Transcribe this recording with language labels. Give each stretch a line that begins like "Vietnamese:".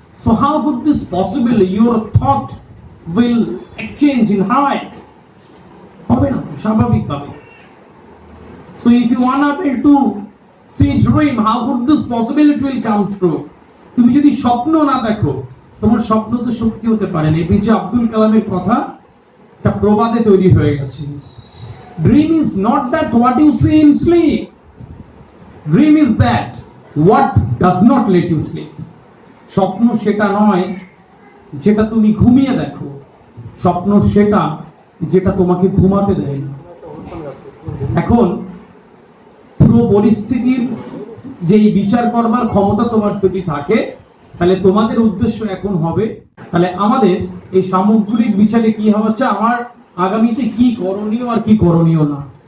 English: So how could this possible? Your thought will exchange in high,
Bangla: হবে না স্বাভাবিকভাবে।
English: So if you unable to see dream, how could this possibility will come true?
Bangla: তুমি যদি স্বপ্ন না দেখো, তোমার স্বপ্ন তো সত্যি হতে পারে না। এপিজে আব্দুল কালামের কথা একটা প্রবাদে তৈরি হয়ে গেছে।
English: Dream is not that what you see in sleep. Dream is that what does not let you sleep.
Bangla: স্বপ্ন সেটা নয় যেটা তুমি ঘুমিয়ে দেখো, স্বপ্ন সেটা যেটা তোমাকে ঘুমাতে দেয় না। এখন পুরো পরিস্থিতির যেই বিচার করবার ক্ষমতা তোমার যদি থাকে, তাহলে তোমাদের উদ্দেশ্য এখন হবে, তাহলে আমাদের এই সামগ্রিক বিচারে কি হচ্ছে, আমার আগামীতে কি করণীয় আর কি করণীয় না।